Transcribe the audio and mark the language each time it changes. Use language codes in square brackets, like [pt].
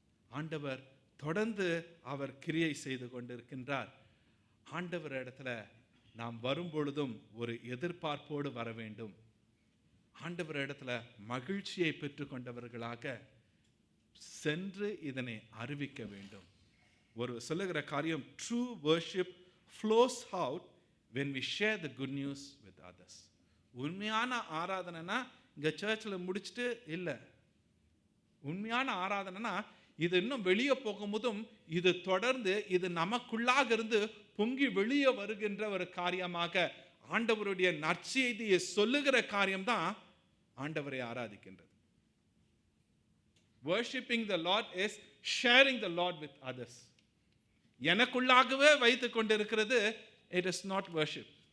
[ta] ஆண்டவர் தொடர்ந்து அவர் கிரியை செய்து கொண்டிருக்கின்றார். ஆண்டவர் இடத்துல நாம் வரும் பொழுதும் ஒரு எதிர்பார்ப்போடு வர வேண்டும். ஆண்டவர் இடத்துல மகிழ்ச்சியை பெற்றுக்கொண்டவர்களாக சென்று இதனை அறிவிக்க வேண்டும். ஒரு சொல்லுகிற காரியம், [en] true worship flows out when we share the good news with others. [ta] உண்மையான ஆராதனைனா இங்க சர்ச்சில் முடிச்சுட்டு இல்லை. உண்மையான ஆராதனைனா இது இன்னும் வெளியே போகும்போதும் இது தொடர்ந்து இது நமக்குள்ளாக இருந்து பொங்கி வெளியே வருகின்ற ஒரு காரியமாக ஆண்டவருடைய நற்செய்தியை சொல்லுகிற காரியம்தான் ஆண்டவரை ஆராதிக்கின்றது. [en] Worshipping the Lord is sharing the Lord with others. [ta] எனக்குள்ளாகவே வைத்துக் கொண்டிருக்கிறது, [en] it is not worship.